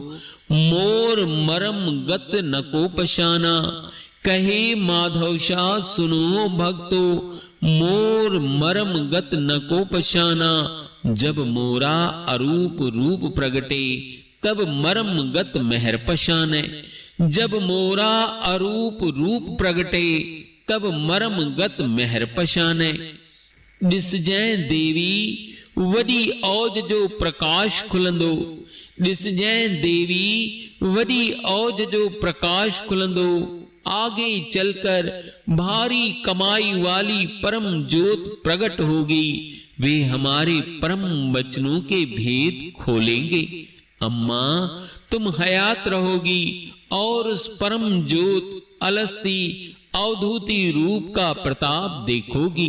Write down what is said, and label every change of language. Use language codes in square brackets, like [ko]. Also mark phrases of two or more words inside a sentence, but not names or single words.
[hi] मोर मरम गत न को पशाना, कहे माधव शाह सुनो भक्तो मोर मरम गत न को पशाना, जब मोरा अरूप रूप प्रगटे तब मरम गत मेहर पशाने, जब मोरा अरूप रूप प्रगटे तब मरम गत मेहर पशाने। [sd] दिसजै देवी वडी औज जो प्रकाश खुलंदो, दिसजै देवी वडी औज जो प्रकाश खुलंदो, [hi] आगे चलकर भारी कमाई वाली परम ज्योत प्रकट होगी, वे हमारे परम वचनों के भेद खोलेंगे। अम्मा तुम हयात रहोगी और उस परम ज्योत अलस्ति अवधूति रूप का प्रताप देखोगी।